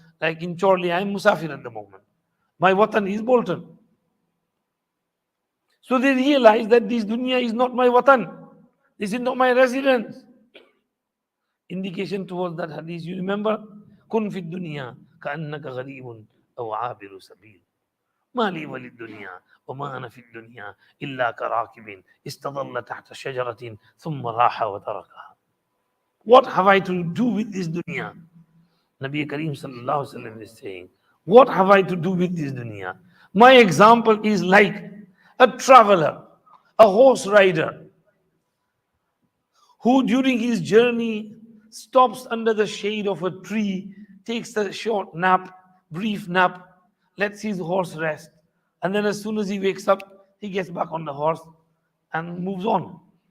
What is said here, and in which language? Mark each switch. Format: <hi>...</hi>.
<en>Like in Chorley, I am musafir at the moment. My watan is Bolton. So they realize that this dunya is not my watan. This is not my residence. Indication towards that hadith. You remember?</en> <ar>Kun fi dunya ka'annaka gharibun aw 'abiru sabil. ما لي وللدنيا وما أنا في الدنيا إلا كراكب استظل تحت شجرة ثم راح وتركها.</ar> <en>What have I to do with this dunya? Nabi Kareem sallallahu alaihi wasallam is saying, what have I to do with this dunya? My example is like a traveler, a horse rider, who during his journey stops under the shade of a tree, takes a short nap, brief nap, lets his horse rest, and then as soon as he wakes up, he gets back on the horse and moves on.</en>